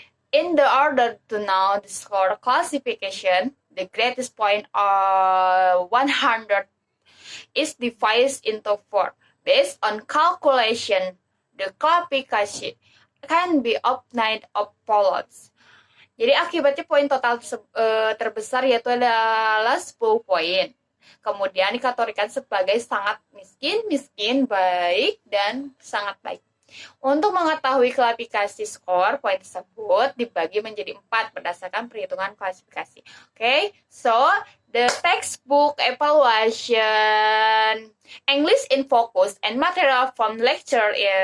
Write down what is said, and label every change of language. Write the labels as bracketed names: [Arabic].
[English] In the order to know the score classification, the greatest point of 100 is divided into 4. Based on calculation, the classification can be obtained of follows. [Indonesian] Jadi akibatnya poin total terbesar yaitu adalah 10 poin. Kemudian dikategorikan sebagai sangat miskin, baik, dan sangat baik. Untuk mengetahui klasifikasi skor, poin tersebut dibagi menjadi 4 berdasarkan perhitungan klasifikasi. [English] Okay, so the textbook evaluation, English in focus, and material from lecture.